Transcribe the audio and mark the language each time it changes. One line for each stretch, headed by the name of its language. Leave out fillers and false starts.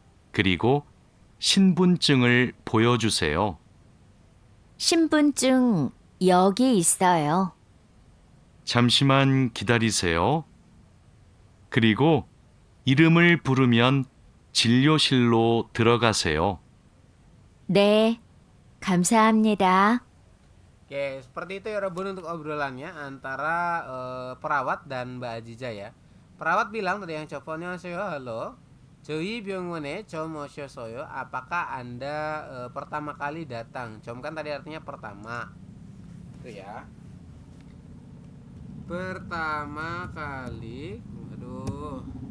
Korean: 그리고 신분증을 보여주세요. 신분증 여기 있어요. 잠시만 기다리세요. 그리고 이름을 부르면 진료실로 들어가세요. 네, 감사합니다.
Indonesian: Oke, seperti itu ya Robun untuk obrolannya antara perawat dan Mbak Aziza ya. Perawat bilang tadi yang coponnya halo.
Korean: 저희 병원에 처음 오셨어요.
Indonesian: Apakah Anda pertama kali datang? 처음 kan tadi artinya pertama. Itu ya. Pertama kali. Aduh.